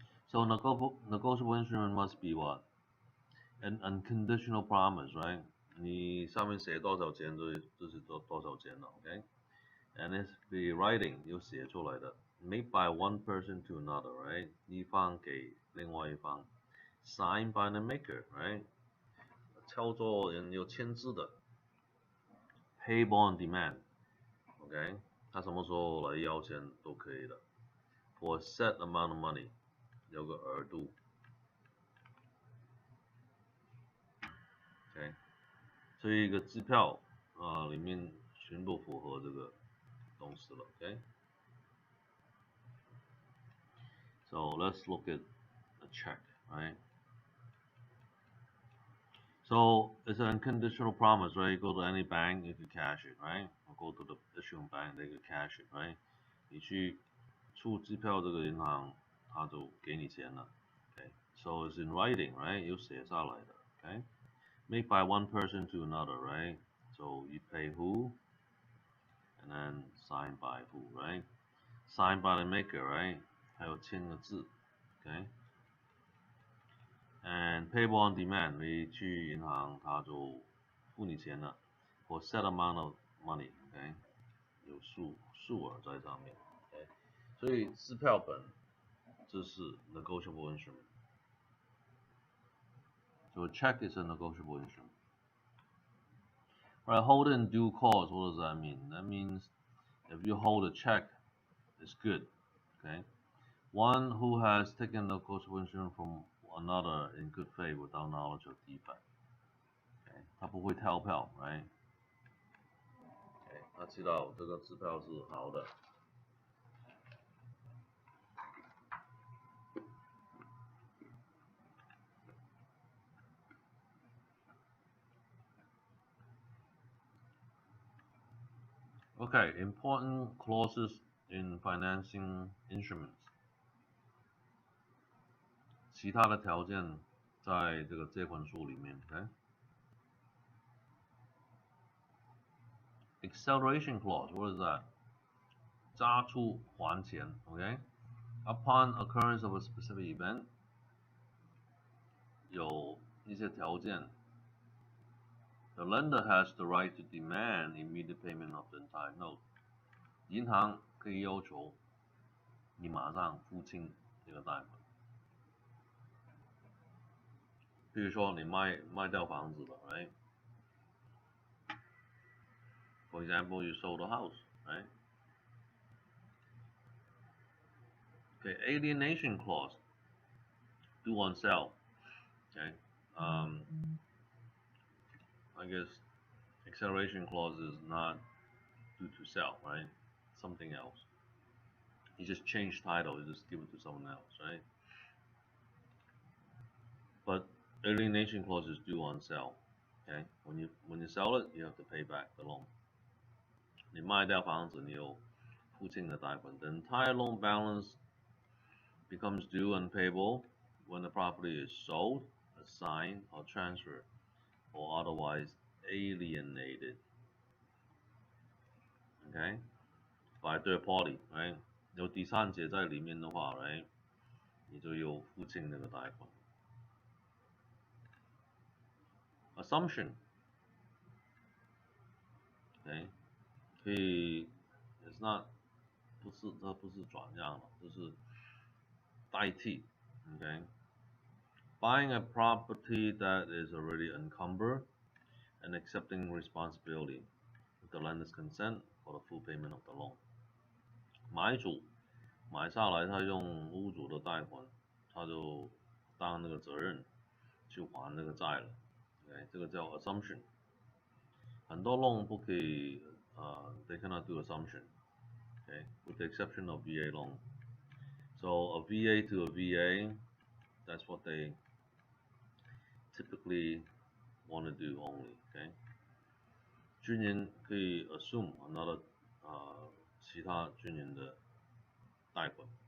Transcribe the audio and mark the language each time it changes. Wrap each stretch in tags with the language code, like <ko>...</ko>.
<en>So negotiable instrument must be what? An unconditional promise, right?</en> <zh>你上面写多少钱就是多少钱了 ，OK？</zh> <en>And it's be writing</en> <zh>有写出来的</zh> <en>，made by one person to another, right？</en> <zh>一方给另外一方</zh> <en>，signed by the maker, right？</en> <zh>操作人有签字的 ，</zh> <en>payable on demand，</en> <zh>OK？他什么时候来要钱都可以的 ，</zh> <en>for a set amount of money，</en> <zh>有个额度。 OK， 所以一个支票里面全部符合这个东西了。</zh> <en>OK， so let's look at a check, right? So it's an unconditional promise, right? You go to any bank, you can cash it, right? Or go to the issuing bank, they can cash it, right?</en> <zh>你去出支票这个银行，他就给你钱了。</zh> <en>Okay, so it's in writing, right?</en> <zh>有写下来的。Okay.</zh> <en>Made by one person to another, right? So you pay who, and then signed by who, right? Signed by the maker, right?</en> <zh>还有签个字 ，OK?</zh> <en>And payable on demand，</en> <zh>你去银行他就付你钱了</zh> <en>，for set amount of money，OK？</en> <zh>有数额在上面 ，OK？所以支票本这是 negotiable instrument。</zh> <en>So a check is a negotiable instrument. Right, hold in due course. What does that mean? That means if you hold a check, it's good. Okay. One who has taken negotiable instrument from another in good faith without knowledge of defect. Okay.</en> <zh>他不会跳票 ，right?</zh> <en>Okay.</en> <zh>他知道这个支票是好的。</zh> <en>Okay, important clauses in financing instruments.</en> <zh>其他的条件在这个借款书里面 ，OK？</zh> <en>Acceleration clause, what is that?</en> <zh>加速还钱</zh> <en>，OK？ Upon occurrence of a specific event，</en> <zh>有一些条件</zh> <en>，the lender has the right to demand immediate payment of the entire note。</en> <zh>银行可以要求你马上付清这个贷款。比如说你卖掉房子了 ，right？</zh> <en>For example, you sold a house, right? Okay, alienation clause, due on sale. Okay, I guess acceleration clause is not due to sell, right? Something else. You just change title, you just give it to someone else, right? But alienation clause is due on sale. Okay, when you sell it, you have to pay back the loan.</en> <zh>你卖掉房子，你有付清的贷款。</zh> <en>The entire loan balance becomes due and payable when the property is sold, assigned, or transferred, or otherwise alienated. Okay, by third party, right?</en> <zh>有第三者在里面的话 right? 你就有付清那个贷款。 assumption， OK， 可以</zh> <en>it's not</en> <zh>这不是转让了，这是代替 ，OK。</zh> <en>Buying a property that is already encumbered and accepting responsibility with the lender's consent for the full payment of the loan。</en> <zh>买主买下来，他用屋主的贷款，他就当那个责任去还那个债了。 OK， 这个叫 assumption。 很多 loan 不可以</zh> <en>they cannot do assumption。 Okay, with the exception of VA loan. So a VA to a VA, that's what they typically want to do only.</en> <zh>Okay， 军人可以</zh> <en>assume another</en> <zh>其他军人的贷款。</zh>